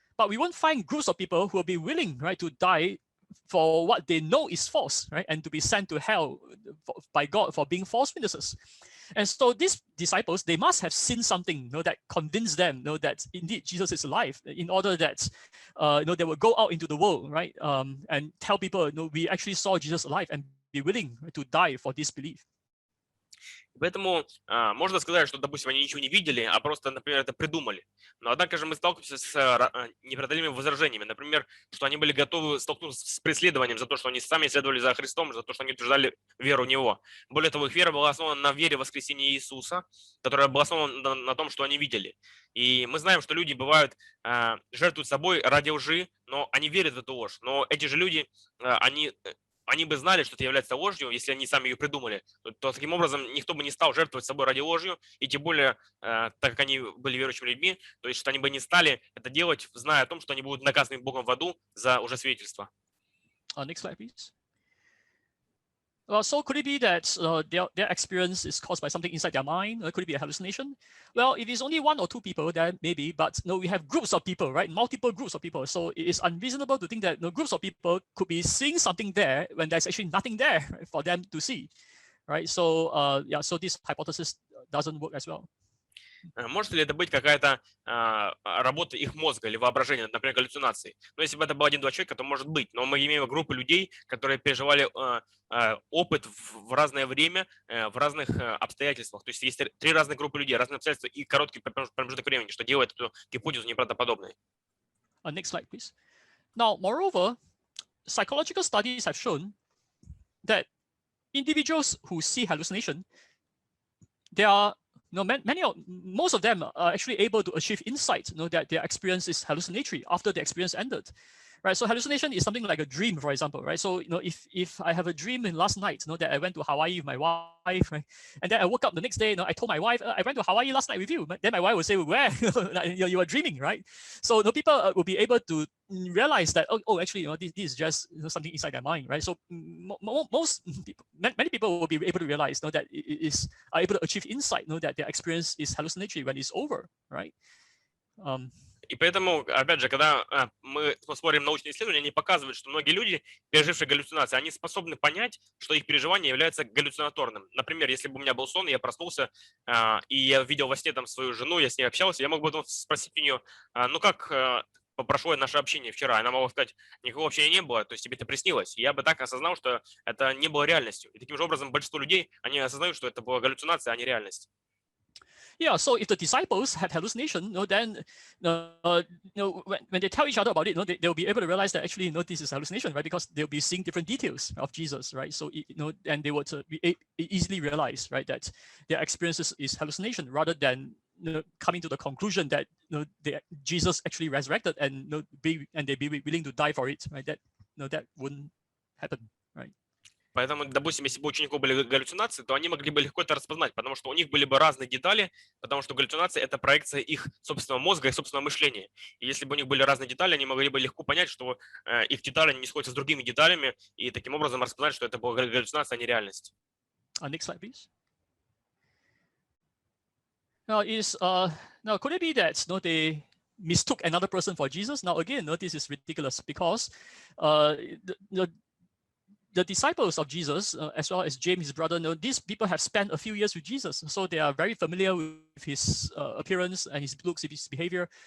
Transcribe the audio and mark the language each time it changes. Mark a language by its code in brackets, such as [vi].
[en] But we won't find groups of people who will be willing, right, to die for what they know is false, right, and to be sent to hell by God for being false witnesses. And so these disciples, they must have seen something, that convinced them, that indeed Jesus is alive, in order that, they will go out into the world, right, and tell people, we actually saw Jesus alive, and be willing to die for this belief. [ru] Поэтому можно сказать, что, допустим, они ничего не видели, а просто, например, это придумали. Но, однако же, мы сталкиваемся с непреодолимыми возражениями. Например, что они были готовы столкнуться с преследованием за то, что они сами следовали за Христом, за то, что они утверждали веру в Него. Более того, их вера была основана на вере в Воскресения Иисуса, которая была основана на том, что они видели. И мы знаем, что люди бывают, жертвуют собой ради лжи, но они верят в эту ложь. Но эти же люди, они бы знали, что это является ложью, если они сами ее придумали, то таким образом никто бы не стал жертвовать собой ради ложью, и тем более, так как они были верующими людьми, то есть что они бы не стали это делать, зная о том, что они будут наказаны Богом в аду за лжесвидетельство. [en] Next slide, please. Well, so could it be that their experience is caused by something inside their mind? Could it be a hallucination? Well, if it's only one or two people, then maybe, but we have groups of people, right? Multiple groups of people. So it is unreasonable to think that groups of people could be seeing something there when there's actually nothing there, right, for them to see, right? So, so this hypothesis doesn't work as well. [ru] Может ли это быть какая-то работа их мозга или воображения, например, галлюцинации? Но если бы это был один-два человека, то может быть. Но мы имеем группу людей, которые переживали опыт в разное время, в разных обстоятельствах. То есть есть три разных группы людей, разные обстоятельства и короткий промежуток времени, что делает эту гипотезу неправдоподобной. [en] Next slide, please. Now, moreover, psychological studies have shown that individuals who see hallucination, most of them are actually able to achieve insight, that their experience is hallucinatory after the experience ended. Right, so hallucination is something like a dream, for example, right? So if I have a dream in last night, that I went to Hawaii with my wife, right? And then I woke up the next day, I told my wife, I went to Hawaii last night with you. Then my wife would say, where? You are dreaming, right? So people will be able to realize that, actually, this is just something inside their mind, right? So many people will be able to realize that are able to achieve insight, that their experience is hallucinatory when it's over, right? [ru] И поэтому, опять же, когда мы смотрим научные исследования, они показывают, что многие люди, пережившие галлюцинации, они способны понять, что их переживание является галлюцинаторным. Например, если бы у меня был сон, я проснулся, и я видел во сне там свою жену, я с ней общался, я мог бы спросить у нее, как прошло наше общение вчера. Она могла сказать, никакого общения не было, то есть тебе это приснилось. И я бы так осознал, что это не было реальностью. И таким же образом большинство людей, они осознают, что это была галлюцинация, а не реальность. [en] Yeah, so if the disciples had hallucination, then when they tell each other about it, they'll be able to realize that actually, this is hallucination, right? Because they'll be seeing different details of Jesus, right? So and they would easily realize, right, that their experiences is hallucination rather than coming to the conclusion that Jesus actually resurrected and they'd be willing to die for it, right? That wouldn't happen, right? [ru] Поэтому, допустим, если бы у учеников были галлюцинации, то они могли бы легко это распознать, потому что у них были бы разные детали, потому что галлюцинация – это проекция их собственного мозга и собственного мышления. И если бы у них были разные детали, они могли бы легко понять, что их детали не сходятся с другими деталями, и таким образом распознать, что это была галлюцинация, а не реальность. [en] Next slide, please. Now, could it be that they mistook another person for Jesus? Now, again, this is ridiculous because the disciples of Jesus, as well as James, his brother, these people have spent a few years with Jesus, so they are very familiar with his appearance and his looks, his behavior.